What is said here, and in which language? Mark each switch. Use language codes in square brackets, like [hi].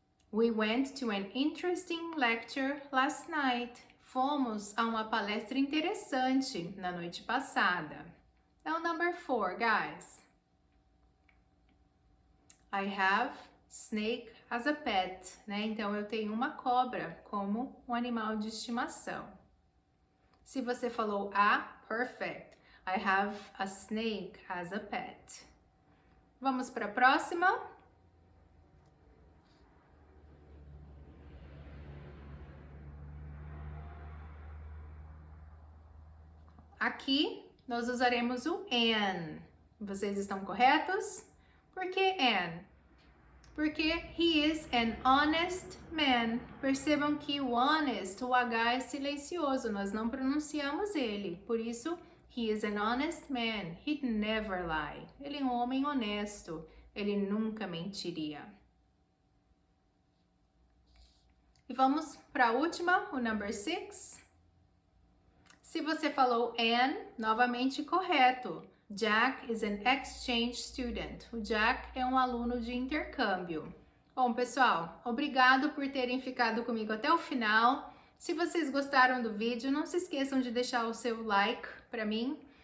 [en] We went to an interesting lecture last night. [pt] Fomos a uma palestra interessante na noite passada. [en] Então, number 4, guys. I have snake as a pet, [pt] né? Então, eu tenho uma cobra como um animal de estimação. Se você falou a, perfect. [en] I have a snake as a pet. [pt] Vamos para a próxima. Aqui, nós usaremos o an. Vocês estão corretos? Por que an? [en] Porque he is an honest man. [pt] Percebam que o honest, o H é silencioso, nós não pronunciamos ele. Por isso, [en] he is an honest man. He'd never lie. [pt] Ele é um homem honesto. Ele nunca mentiria. E vamos para a última, o number 6. Se você falou an, novamente correto. [en] Jack is an exchange student. [pt] O Jack é um aluno de intercâmbio. Bom, pessoal, obrigado por terem ficado comigo até o final. Se vocês gostaram do vídeo, não se esqueçam de deixar o seu like para mim.